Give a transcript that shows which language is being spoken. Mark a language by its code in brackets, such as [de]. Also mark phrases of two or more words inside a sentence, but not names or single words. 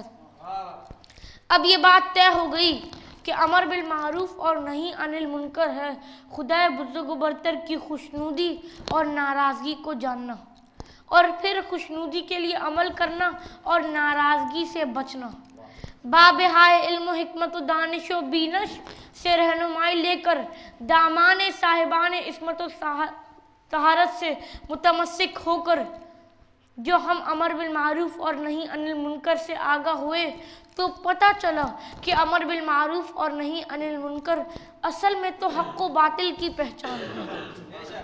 [ur] اب یہ بات طے ہو گئی کہ امر بالمعروف اور نہی عن المنکر ہے خدائے بزرگ و برتر کی خوشنودی اور ناراضگی کو جاننا اور پھر خوشنودی کے لیے عمل کرنا اور ناراضگی سے بچنا. بابہائے علم و حکمت و دانش و بینش سے رہنمائی لے کر دامان صاحبان عصمت و طہارت سے متمسک ہو کر جو ہم امر بالمعروف اور نہی عن المنکر سے آگاہ ہوئے تو پتہ چلا کہ امر بالمعروف اور نہی عن المنکر اصل میں تو حق و باطل کی پہچان ہے.